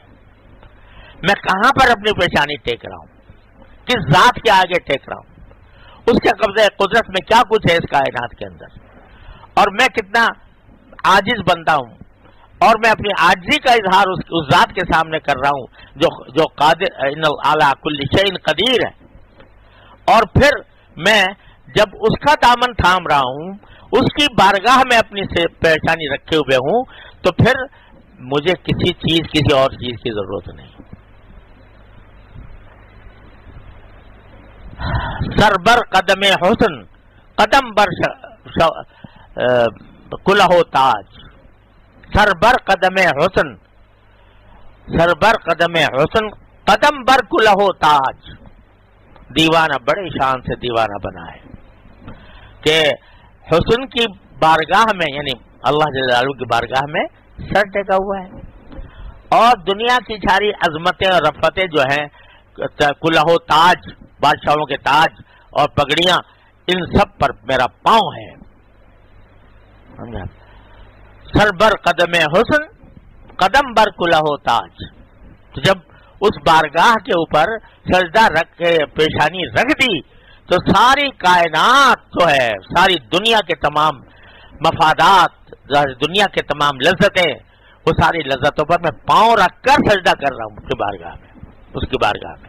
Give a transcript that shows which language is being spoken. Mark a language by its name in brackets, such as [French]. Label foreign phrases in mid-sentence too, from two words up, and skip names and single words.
[Urdu] میں کہاں پر اپنی پیشانی ٹیک رہا ہوں، کس ذات کے آگے ٹیک رہا ہوں، اس کے قبضے قدرت میں کیا کچھ ہے اس کائنات کے اندر، اور میں کتنا عاجز بندہ ہوں، اور میں اپنی عاجزی کا اظہار اس ذات کے سامنے کر رہا ہوں جو قادر [Arabic] ان علی کل شیء قدیر [Urdu] ہے، اور پھر میں جب اس کا دامن تھام رہا ہوں، اس کی بارگاہ میں اپنی سے پیشانی رکھے ہوئے ہوں، تو پھر مجھے کسی چیز، کسی اور چیز کی ضرورت نہیں. [Persian] سر بر قدم حسن، قدم بر کلہ تاج. سر بر قدم حسن، سر بر قدم حسن، قدم بر کلہ تاج. [Urdu] دیوانہ بڑے شان سے دیوانہ بنا ہے کہ حسن کی بارگاہ میں، یعنی اللہ [Arabic] جل جلالہ [Urdu] کی بارگاہ میں سر ٹکا ہوا ہے، اور دنیا کی ساری عظمتیں اور رفتیں جو ہیں، [Persian] کلہ تاج، [Urdu] بادشاہوں کے تاج اور پگڑیاں، ان سب پر میرا پاؤں ہے. [Persian] سر بر قدم حسن، قدم بر کلہ تاج. [Urdu] تو جب اس بارگاہ کے اوپر سجدہ رکھ کے پیشانی رکھ دی تو ساری کائنات جو ہے، ساری دنیا کے تمام مفادات، دنیا کے تمام لذتیں، وہ ساری لذتوں پر میں پاؤں رکھ کر سجدہ کر رہا ہوں اس کی بارگاہ میں، اس کی بارگاہ میں.